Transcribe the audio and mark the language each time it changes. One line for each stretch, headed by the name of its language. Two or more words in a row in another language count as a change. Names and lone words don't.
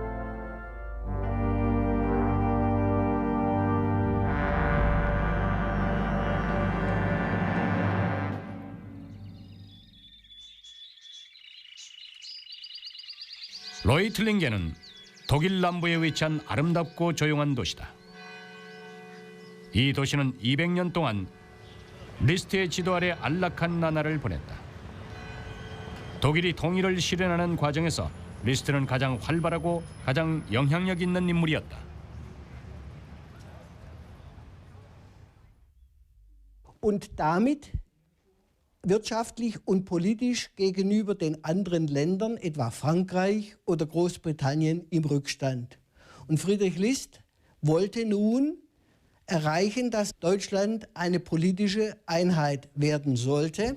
Korean: 로이틀링겐은 독일 남부에 위치한 아름답고 조용한 도시다. 이 도시는 200년 동안 리스트의 지도 아래 안락한 나날을 보냈다. 독일이 통일을 실현하는 과정에서 리스트는 가장 활발하고 가장 영향력 있는 인물이었다.
German: Und damit wirtschaftlich und politisch gegenüber den anderen Ländern, etwa Frankreich oder Großbritannien, im Rückstand. Und Friedrich List wollte nun erreichen, dass Deutschland eine politische Einheit werden sollte.